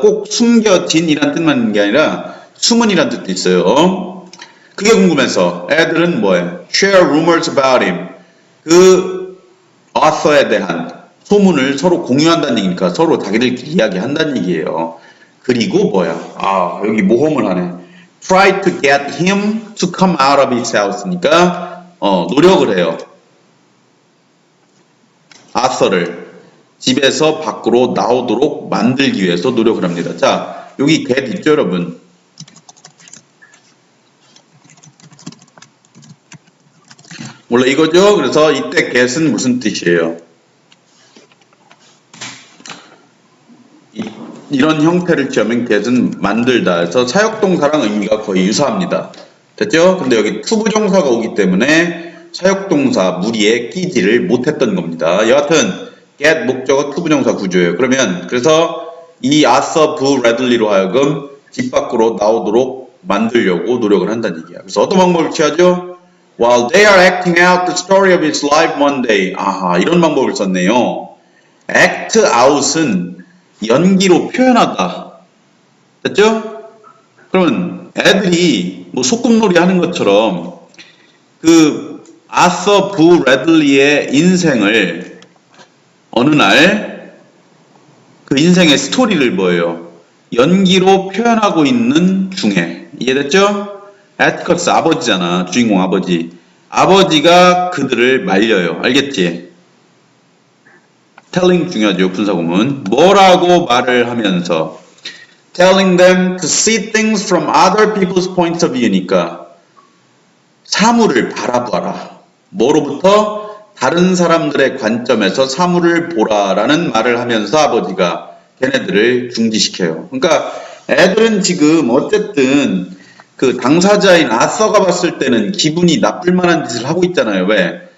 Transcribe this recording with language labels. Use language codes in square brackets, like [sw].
[ko] 꼭 숨겨진이란 뜻만 있는 게 아니라 숨은이란 뜻도 있어요. 그게 궁금해서 애들은 뭐해? [en] Share rumors about him. [ko] 그 author에 대한 소문을 서로 공유한다는 얘기니까 서로 자기들끼리 이야기한다는 얘기예요. 그리고 뭐야? 여기 모험을 하네. Try to get him to come out of his house 니까 노력을 해요. 아서를 집에서 밖으로 나오도록 만들기 위해서 노력을 합니다. 자, 여기 get 있죠, 여러분? 원래 이거죠? 그래서 이때 get은 무슨 뜻이에요? 이런 형태를 취하면 get은 만들다 해서 사역동사랑 의미가 거의 유사합니다. 됐죠? 근데 여기 투부정사가 오기 때문에 사역동사 무리에 끼지를 못했던 겁니다. 여하튼 get 목적어 투부정사 구조예요. 그래서 이 아서 부 레들리로 하여금 집 밖으로 나오도록 만들려고 노력을 한다는 얘기야. 그래서 어떤 방법을 취하죠? [en] While they are acting out the story of his life one day. [ko] 아하, 이런 방법을 썼네요. act out은 연기로 표현하다. 됐죠? 그러면 애들이 뭐 소꿉놀이 하는 것처럼 그 아서 부 레들리의 인생을 어느 날 그 인생의 스토리를 뭐예요? 연기로 표현하고 있는 중에. 이해됐죠? 에티커스 아버지잖아. 주인공 아버지. 아버지가 그들을 말려요. 알겠지? telling 중요하죠. 분사구문. 뭐라고 말을 하면서 telling them to see things from other people's points of view 니까 사물을 바라봐라. 뭐로부터? 다른 사람들의 관점에서 사물을 보라라는 말을 하면서 아버지가 걔네들을 중지시켜요. 그러니까 애들은 지금 어쨌든 그 당사자인 아서가 봤을 때는 기분이 나쁠 만한 짓을 하고 있잖아요. 왜?